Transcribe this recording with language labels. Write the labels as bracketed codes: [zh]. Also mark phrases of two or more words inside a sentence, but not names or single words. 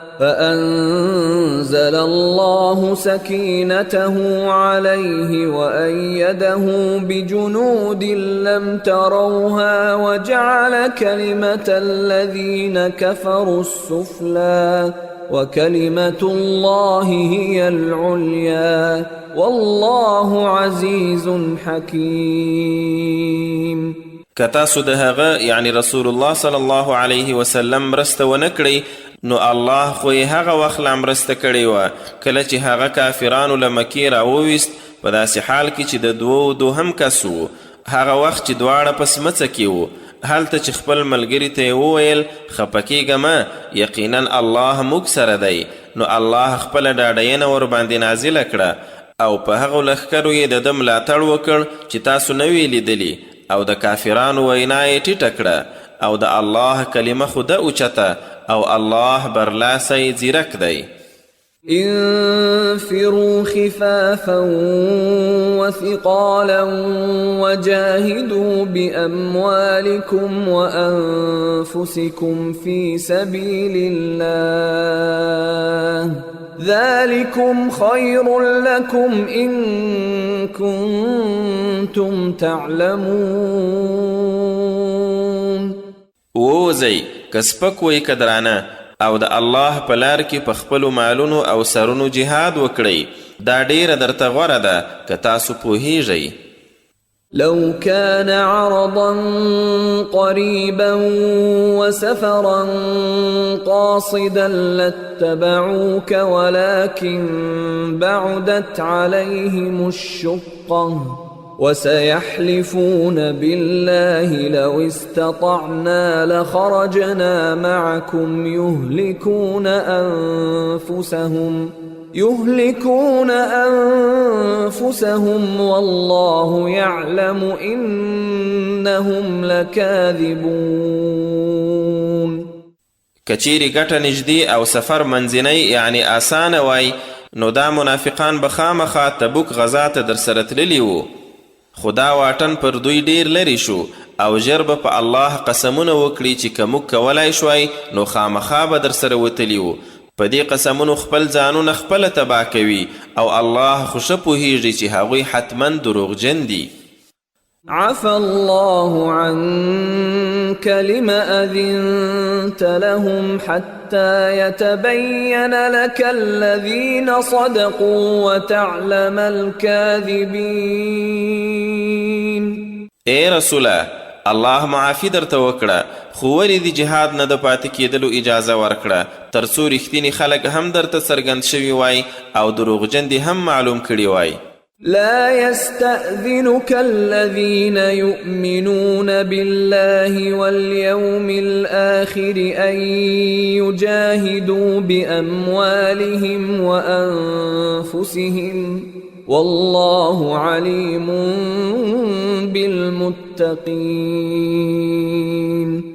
[ar] فأنزل الله سكينته عليه وأيده بجنود لم تروها وجعل كلمة الذين كفروا السفلى وكلمة الله هي العليا والله عزيز حكيم. [ps] کتاسو د هغه یعنی رسول الله [ar] صلی الله علیه وسلم [ps] مرسته ونه کړئ نو الله خو یې هغه وخت لا مرسته کړې وه کله چې هغه کافرانو له مکې راوویست په داسې حال کې چې د دوهم کس و. هغه وخت چې دواړه په سمڅه کې و هلته چې خپل ملګري ته یې وویل خفه کیږه مه یقینا الله موږ سره دی نو الله خپله ډاډینه ورباندې نازله کړه او په هغو لښکرو یې د ده ملاتړ وکړ چې تاسو نه وی لیدلي او د کافرانو وینا یې ټیټه کړه او د الله کلمه خو ده اوچته او الله برلاسی ځیرک دی. [ar] انفروا خفافا وثقالا وجاهدوا بأموالكم وأنفسكم في سبيل الله ذلكم خير لكم إن كنتم تعلمون. [ps] ووځئ که سپک وئ که درانه او د الله په لار کې په خپلو مالونو او سرونو جهاد وکړئ دا ډیره درته غوره ده که تاسو پوهیږئ. [ar] لو كان عرضا قريبا وسفرا قاصدا لاتبعوك ولكن بعدت عليهم الشقة وسيحلفون بالله لو استطعنا لخرجنا معكم يهلكون أنفسهم والله يعلم إنهم لكاذبون. [ps] کچیری ګټه نږدې او سفر منځنی یعنی آسانه وای نو دا منافقان به خامخا تبوک غزا ته درسره تللي وو خو دا واټن پر دوی ډیر لرې شو او ژر به په الله قسمونه وکړي چې که موږ کولی شوای نو خامخا به درسره وتلي وو. په دې قسمونو خپل ځانونه خپله تباه کوي او الله خو ښه پوهیږي چې هغوی حتما دروغجن دي. [ar] عفى الله عنك لما أذنت لهم حتى يتبين لك الذين صدقوا وتعلم الكاذبين. [ps] اے رسوله الله معافی درته وکړه خو ولې د جهاد نه د پاتې کېدلو اجازه ورکړه تر څو رښتیني خلک هم درته څرګند شوي وای او دروغجن دي هم معلوم کړي وای. [ar] لا يستأذنك الذين يؤمنون بالله واليوم الآخر أن يجاهدوا بأموالهم وأنفسهم والله عليم بالمتقين.